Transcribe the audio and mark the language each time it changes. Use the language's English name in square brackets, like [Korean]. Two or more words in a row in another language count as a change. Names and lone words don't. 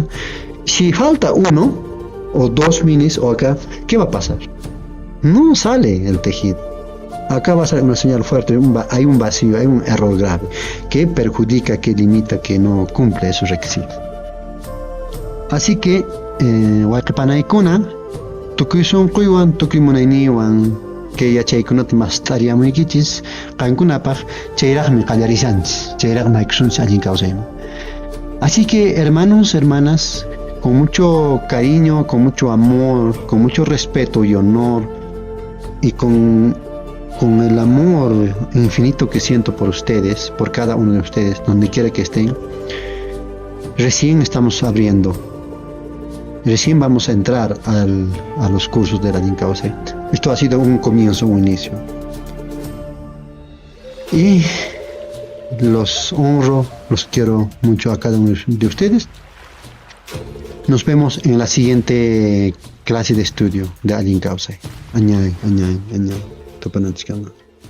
[Spanish] Si falta uno o dos minis o acá, ¿qué va a pasar? No sale el tejido. Acá va a ser una señal fuerte, hay un vacío, hay un error grave que perjudica, que limita, que no cumple esos requisitos. Así que, [Quechua] Huaycapanaykuna, tukuy kuywan, tukuy munayniwan, que yachaykunata más tariamuykichis, qankunapaq chayraqmi qallarishanchis, chayraqmi haykusunchis allin kawsayman. [Spanish] Así que, hermanos, hermanas, con mucho cariño, con mucho amor, con mucho respeto y honor, y con el amor infinito que siento por ustedes, por cada uno de ustedes, donde quiera que estén, recién estamos abriendo, recién vamos a entrar a los cursos de la Linkause. Esto ha sido un comienzo, un inicio. Y los honro, los quiero mucho a cada uno de ustedes. Nos vemos en la siguiente clase de estudio de Linkause. [Quechua] Añay. Topanachkama.